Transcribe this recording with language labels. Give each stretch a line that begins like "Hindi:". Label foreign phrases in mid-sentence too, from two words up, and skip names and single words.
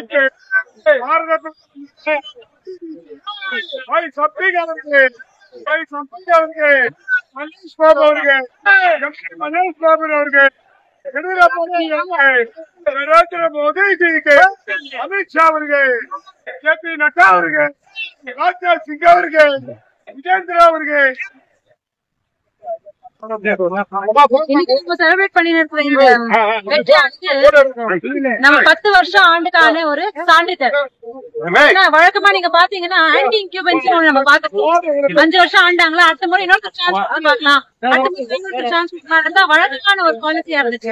Kannada: ಮಹೇಶ್ ಬಾಬು ಅವರಿಗೆ ಯಡಿಯೂರಪ್ಪ ನರೇಂದ್ರ ಮೋದಿ ಜಿಗೆ ಅಮಿತ್ ಶಾ ಅವರಿಗೆ JP ನಡ್ಡಾ ಅವರಿಗೆ ರಾಜನಾಥ್ ಸಿಂಗ್ ಅವರಿಗೆ ವಿಜೇಂದ್ರ ಅವರಿಗೆ
Tamil: செலிப்ரேட் பண்ணி நம்ம 10 வருஷம் ஆண்டுக்கான ஒரு சான்றிதழ். வழக்கமா நீங்க பாத்தீங்கன்னா
English: anti incumbency
Tamil: நம்ம பாத்துக்கோம். 5 வருஷம் ஆண்டாங்களா, அடுத்த முறை இன்னொரு சான்ஸ் பாக்கலாம், நடந்தா வழக்கமான ஒரு பாலிசியா இருந்துச்சு.